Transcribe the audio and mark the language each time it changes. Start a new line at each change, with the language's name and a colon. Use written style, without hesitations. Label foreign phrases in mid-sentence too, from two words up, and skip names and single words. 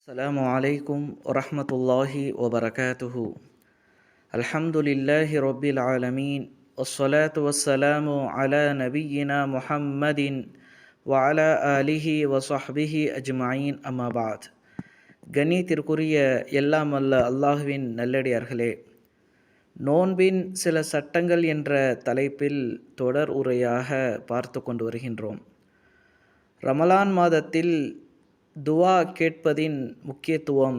Arabic: السلام عليكم ورحمة الله وبركاته. الحمد لله رب العالمين والصلاة والسلام على نبينا محمد وعلى آله وصحبه أجمعين أما بعد.
Tamil: கண்ணியத்திற்குரிய எல்லாம் அல்ல அல்லாஹுவின் நல்லடியார்களே, நோன்பின் சில சட்டங்கள் என்ற தலைப்பில் தொடர் உரையாக பார்த்து கொண்டு வருகின்றோம். ரமலான் மாதத்தில் துவா கேட்பதின் முக்கியத்துவம்.